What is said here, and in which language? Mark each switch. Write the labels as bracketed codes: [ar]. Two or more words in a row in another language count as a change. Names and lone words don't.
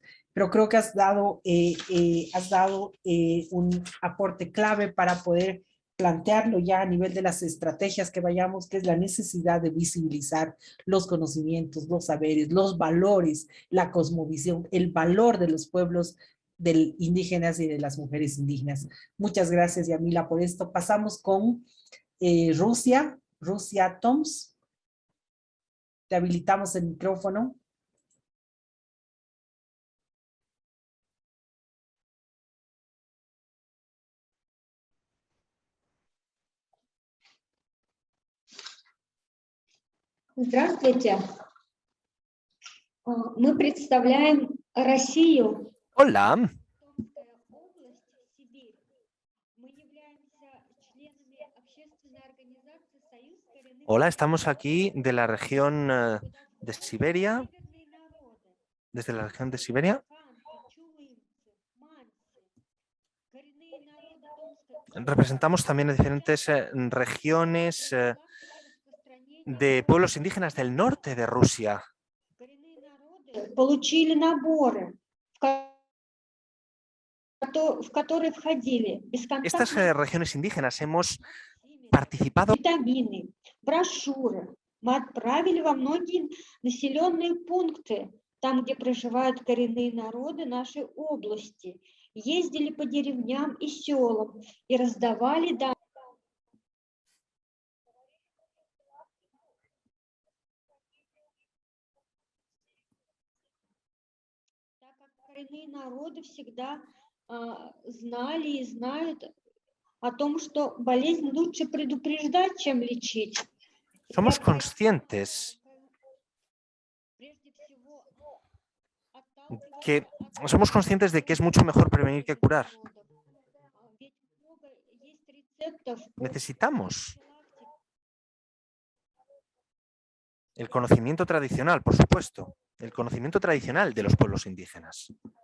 [es] Pero creo que has dado un aporte clave para poder plantearlo ya a nivel de las estrategias que vayamos, que es la necesidad de visibilizar los conocimientos, los saberes, los valores, la cosmovisión, el valor de los pueblos indígenas y de las mujeres indígenas. Muchas gracias, Yamila, por esto. Pasamos con Rusia Toms. Te habilitamos el micrófono. [ru] Здравствуйте. Мы представляем Россию. [es] Hola. Hola, estamos aquí de la región de Siberia, desde la región de Siberia. Representamos también a diferentes regiones de pueblos indígenas del norte de Rusia. [ru] Получили наборы, в которые входили [es] Estas regiones indígenas hemos participado. [ru] Витамины, брошюры. Мы отправили во многие населенные пункты, там, где проживают коренные народы нашей области. Ездили по деревням и селам и раздавали данные. Так как коренные народы всегда знали и знают о том, что болезнь лучше предупреждать, чем лечить. [es] Somos conscientes de que es mucho mejor prevenir que curar. Necesitamos el conocimiento tradicional, por supuesto, el conocimiento tradicional de los pueblos indígenas.